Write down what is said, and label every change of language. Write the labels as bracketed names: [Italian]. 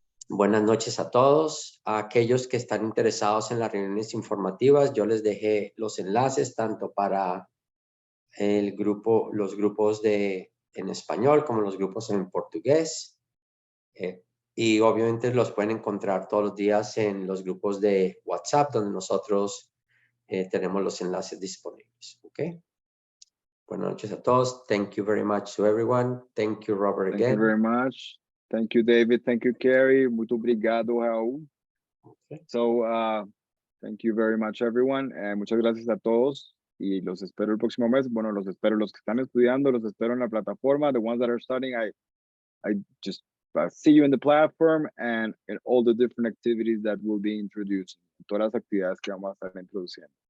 [Spanish] Buenas noches a todos. A aquellos que están interesados en las reuniones informativas, yo les dejé los enlaces tanto para el grupo, los grupos en español como los grupos en portugués. Y obviamente los pueden encontrar todos los días en los grupos de WhatsApp, donde nosotros tenemos los enlaces disponibles. ¿Ok? Buenas noches a todos. [English] Thank you very much to everyone. Thank you, Robert, Thank you again. very much. Thank you, David. Thank you, Carrie. [Portuguese] Muito obrigado, [English] Raúl. Okay. So, thank you very much, everyone. [Spanish] Muchas gracias a todos. Y los espero el próximo mes. Bueno, los espero los que están estudiando, los espero en la plataforma. [English] The ones that are studying, I just see you in the platform and in all the different activities that will be introduced. [Spanish] Todas las actividades que vamos a estar introduciendo.